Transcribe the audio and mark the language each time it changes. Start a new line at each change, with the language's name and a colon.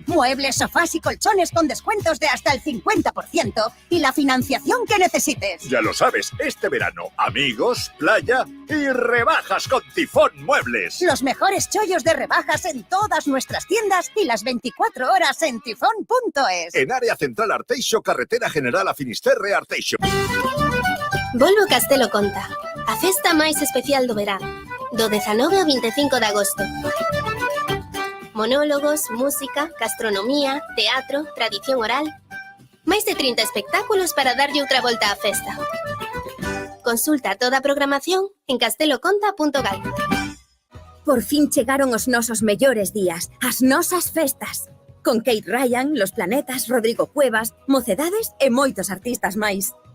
Spanish: Muebles, sofás y colchones con descuentos de hasta el 50% y la financiación que necesites. Ya lo sabes, este verano, amigos, playa y rebajas con Tifón Muebles. Los mejores chollos de rebajas en todas nuestras tiendas y las 24 horas en tifón.es. En área central Arteixo, carretera general a Finisterre, Arteixo.
Galician: Volvo Castelo Conta, a festa máis especial do verán, do 19 ao 25 de agosto. Monólogos, música, gastronomía, teatro, tradición oral. Máis de 30 espectáculos para darlle outra volta á festa. Consulta toda a programación en casteloconta.gal. Por fin chegaron os nosos mellores días, as nosas festas. Con Kate Ryan, Los Planetas, Rodrigo Cuevas, Mocedades e moitos artistas máis.